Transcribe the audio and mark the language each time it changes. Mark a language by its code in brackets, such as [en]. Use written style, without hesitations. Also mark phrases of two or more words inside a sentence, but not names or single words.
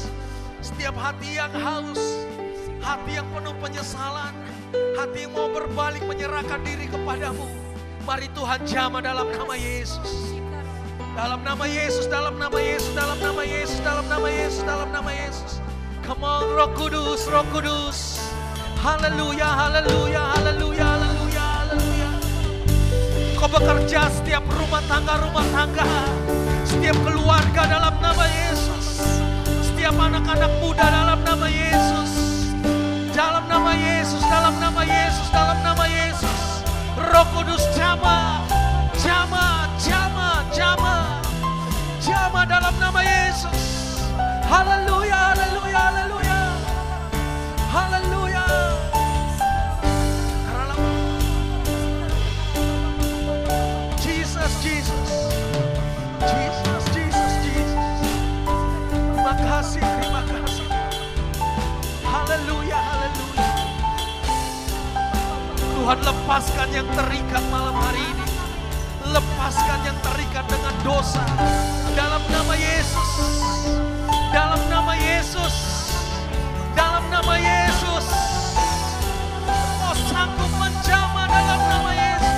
[id] Setiap hati yang haus. Hati yang penuh penyesalan. Hati yang mau berbalik menyerahkan diri kepadamu. Mari Tuhan jama dalam nama Yesus. Dalam nama Yesus, dalam nama Yesus, dalam nama Yesus, dalam nama Yesus, dalam nama Yesus. [en] Come on, [id] Roh Kudus, Roh Kudus. Haleluya, haleluya, haleluya, haleluya, haleluya. Kau bekerja setiap rumah tangga, setiap keluarga dalam nama Yesus. Setiap anak-anak muda dalam nama Yesus. Dalam nama Yesus, dalam nama Yesus, dalam nama Yesus. Roh Kudus jama dalam nama Yesus. Haleluya, haleluya, haleluya. Haleluya. Jesus, Jesus. Jesus, Jesus, Jesus. Terima kasih, terima kasih. Haleluya, haleluya. Tuhan, lepaskan yang terikat malam hari ini. Lepaskan yang terikat dengan dosa. Dalam nama Yesus. Dalam nama Yesus. Dalam nama Yesus. Kau sanggup menjamah dalam nama Yesus.